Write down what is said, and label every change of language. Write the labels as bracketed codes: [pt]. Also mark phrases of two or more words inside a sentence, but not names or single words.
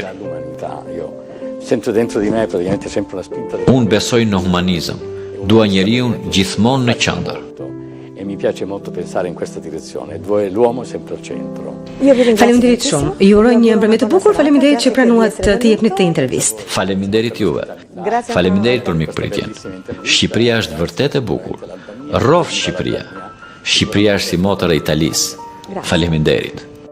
[it] Io sento dentro di me praticamente sempre una spinta. [sq] Unë besoj në humanizëm. Dua njeriu gjithmonë në qendër. [it] E mi piace molto pensare in questa direzione, dove l'uomo è sempre al centro. [sq] Faleminderit shumë. Ju uroj një mbrëmje të bukur. Faleminderit që pranuat të jepni këtë intervistë. Faleminderit juve. Faleminderit për mikpritjen. Shqipëria është vërtet e bukur. Rrofsh Shqipëria. Shqipëria është si motor e Italisë. Faleminderit.